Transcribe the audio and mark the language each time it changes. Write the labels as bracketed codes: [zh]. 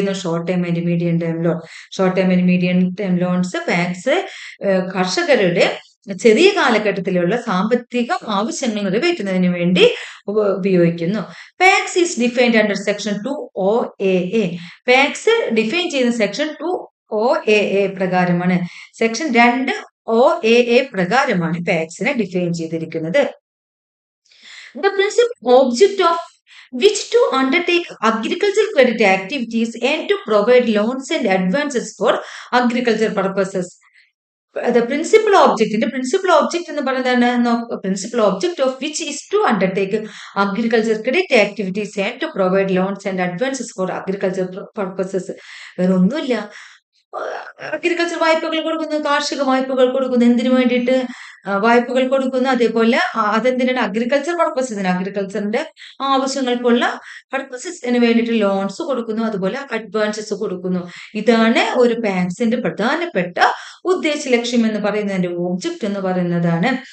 [en] Short time and medium time loan. [ml] Short time and medium time loans pax കർഷകരുടെ ചെറിയ കാലഘട്ടത്തിലുള്ള സാമ്പത്തിക ആവശ്യങ്ങൾ നിറവേറ്റുന്നതിന് വേണ്ടി ഉപയോഗിക്കുന്നു. [en] PACS is defined under section 2OAA. [ml] Pax define ചെയ്യുന്ന സെക്ഷൻ 2OAA പ്രകാരമാണ്. സെക്ഷൻ 2OAA പ്രകാരമാണ് പാക്സിനെ ഡിഫൈൻ ചെയ്തിരിക്കുന്നത്. [en] The principal object of which to undertake agricultural credit activities and to provide loans and advances for agricultural purposes. The principal object [ml] എന്ന് പറയുന്നതാണ് [en] principal object of which is to undertake agriculture credit activities and to provide loans and advances for agriculture purposes. [ml] വേറെ ഒന്നുമില്ല. Agriculture വായ്പകൾ കൊടുക്കുന്നു, കാർഷിക വായ്പകൾ കൊടുക്കുന്നു. എന്തിനു വേണ്ടിയിട്ട്? വായ്പകൾ കൊടുക്കുന്നു. അതേപോലെ അതെന്തിനാണ്? അഗ്രികൾച്ചർ പർപ്പസിന്, അഗ്രികൾച്ചറിന്റെ ആവശ്യങ്ങൾക്കുള്ള പർപ്പസസിന് വേണ്ടിയിട്ട് ലോൺസ് കൊടുക്കുന്നു, അതുപോലെ അഡ്വാൻസസ് കൊടുക്കുന്നു. ഇതാണ് ഒരു പാക്സിന്റെ പ്രധാനപ്പെട്ട ഉദ്ദേശ ലക്ഷ്യം എന്ന് പറയുന്നതിന്റെ ഓബ്ജക്റ്റ് എന്ന് പറയുന്നതാണ്.